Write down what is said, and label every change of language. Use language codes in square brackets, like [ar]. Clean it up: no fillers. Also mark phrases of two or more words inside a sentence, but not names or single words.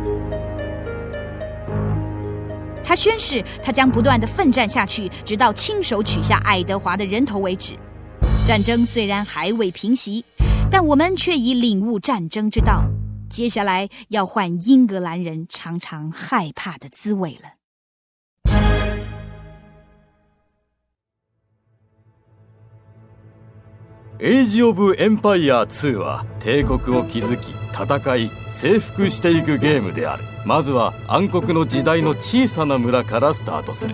[zh] 他宣誓，他将不断地奋战下去，直到亲手取下爱德华的人头为止。战争虽然还未平息，但我们却已领悟战争之道。接下来要换英格兰人常常害怕的滋味了。 [ja] エイジ・オブ・エンパイア2は帝国を築き戦い征服していくゲームである。まずは暗黒の時代の小さな村からスタートする。